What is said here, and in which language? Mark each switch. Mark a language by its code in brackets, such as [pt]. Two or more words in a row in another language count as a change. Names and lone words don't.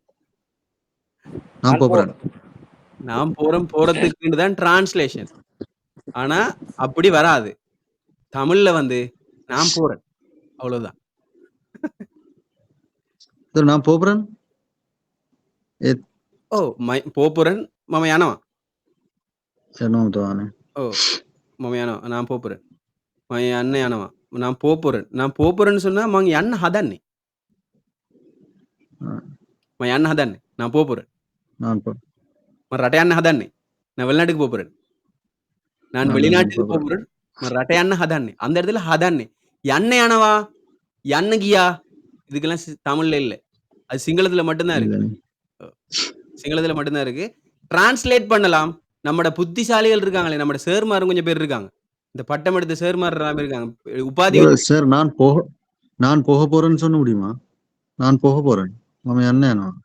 [ta] நான் போறேன் போறதுக்கு தான் டிரான்ஸ்லேஷன். ஆனா அப்படி வராது. தமிழ்ல வந்து நான் போறேன் அவ்வளவுதான். நான் போறேன் ஓ போறேன் [si] මම යනවා. ஓ මම යනවා. [ta] நான் போறேன். [si] මම යන්න යනවා. [ta] நான் போறேன். நான் போறேன்னு சொன்னா [si] මං යන්න හදන්නේ. මම යන්න හදන්නේ. [ta] நான் போறேன். [si] මම රට යන්න හදන්නේ. [ta] நான் வெளிநாட்டுக்கு போறேன். நான் வெளிநாட்டுக்கு போறேன். [si] මම රට යන්න හදන්නේ. [ta] அந்த இடத்துல හදන්නේ. [si] යන්න යනවා. යන්න ගියා. [ta] இதுக்கெல்லாம் தமிழ்ல இல்ல. அது சிங்களத்துல மட்டும்தான் இருக்கு. சிங்களத்துல மட்டும்தான் இருக்கு. டிரான்ஸ்லேட் பண்ணலாம். நம்மட புத்திசாலிகள் இருக்காங்களே, நம்மட சேர்மாரும் கொஞ்சம் பேர் இருக்காங்க. இந்த பட்டம் எடுத்த சேர்மார் இருக்காங்க. உபாதி சார் நான் போக போறேன்னு சொல்ல முடியுமா? நான் போக போறேன். மாமா என்ன